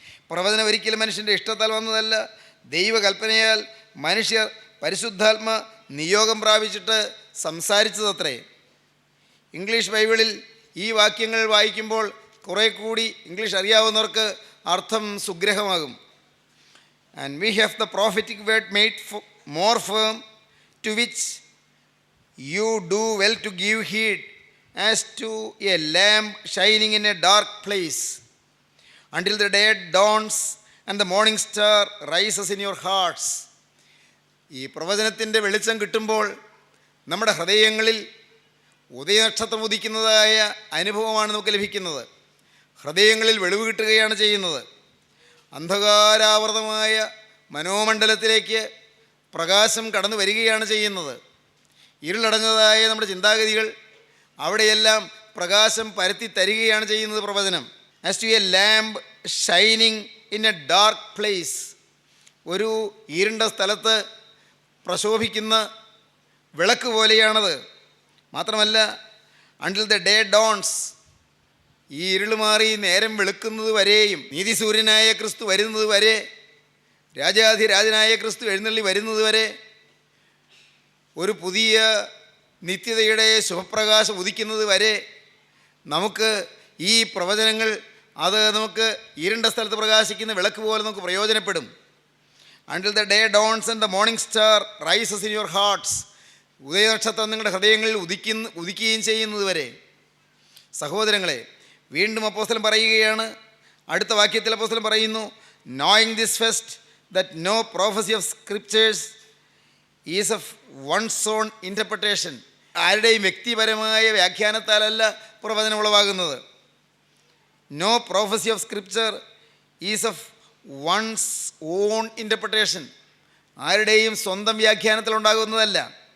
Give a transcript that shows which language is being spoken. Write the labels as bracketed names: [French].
[Malayalam] പ്രവചനം ഒരിക്കലും മനുഷ്യൻ്റെ ഇഷ്ടത്താൽ വന്നതല്ല. ദൈവകൽപ്പനയാൽ മനുഷ്യർ പരിശുദ്ധാത്മ നിയോഗം പ്രാപിച്ചിട്ട് സംസാരിച്ചതത്രേ. ഇംഗ്ലീഷ് ബൈബിളിൽ ഈ വാക്യങ്ങൾ വായിക്കുമ്പോൾ കുറേ കൂടി ഇംഗ്ലീഷ് അറിയാവുന്നവർക്ക് അർത്ഥം സുഗ്രഹമാകും. [English] And we have the prophetic word made more firm, to which you do well to give heed, as to a lamp shining in a dark place, until the day dawns and the morning star rises in your hearts. [Malayalam] ഈ പ്രവചനത്തിൻ്റെ വെളിച്ചം കിട്ടുമ്പോൾ നമ്മുടെ ഹൃദയങ്ങളിൽ ഉദയനക്ഷത്രം ഉദിക്കുന്നതായ അനുഭവമാണ് നമുക്ക് ലഭിക്കുന്നത്. ഹൃദയങ്ങളിൽ വെളിവ് കിട്ടുകയാണ് ചെയ്യുന്നത്. അന്ധകാരാവൃതമായ മനോമണ്ഡലത്തിലേക്ക് പ്രകാശം കടന്നു വരികയാണ് ചെയ്യുന്നത്. ഇരുളടഞ്ഞതായ നമ്മുടെ ചിന്താഗതികൾ അവിടെയെല്ലാം പ്രകാശം പരത്തി തരികയാണ് ചെയ്യുന്നത് പ്രവചനം. [English] as to a lamp shining in a dark place, [Malayalam] ഒരു ഇരുണ്ട സ്ഥലത്ത് പ്രശോഭിക്കുന്ന വിളക്ക് പോലെയാണത്. മാത്രമല്ല, [English] until the day dawns, [Malayalam] ഈ ഇരുൾ മാറി നേരം വെളുക്കുന്നത് വരെയും, നീതിസൂര്യനായ ക്രിസ്തു വരുന്നത് വരെ, രാജാധിരാജനായ ക്രിസ്തു എഴുന്നള്ളി വരുന്നത് വരെ, ഒരു പുതിയ നിത്യതയുടെ ശുഭപ്രകാശം ഉദിക്കുന്നത് വരെ നമുക്ക് ഈ പ്രവചനങ്ങൾ അത് നമുക്ക് ഇരുണ്ട സ്ഥലത്ത് പ്രകാശിക്കുന്ന വിളക്ക് പോലെ നമുക്ക് പ്രയോജനപ്പെടും. [English] Until the day dawns and the morning star rises in your hearts. [Malayalam] ഉദയനക്ഷത്രം നിങ്ങളുടെ ഹൃദയങ്ങളിൽ ഉദിക്കുകയും ചെയ്യുന്നത് വരെ. സഹോദരങ്ങളെ, വീണ്ടും അപ്പോസ്തലൻ പറയുകയാണ്, അടുത്ത വാക്യത്തിൽ അപ്പോസ്തലൻ പറയുന്നു, [English] knowing this first, that no prophecy of scriptures is of one's own interpretation. [Malayalam] ആരുടെയും വ്യക്തിപരമായ വ്യാഖ്യാനത്താലല്ല പ്രവചനം ഉളവാകുന്നത്. [English] No prophecy of scripture is of one's own interpretation. [Malayalam] ആരുടെയും സ്വന്തം വ്യാഖ്യാനത്തിൽ ഉണ്ടാകുന്നതല്ല.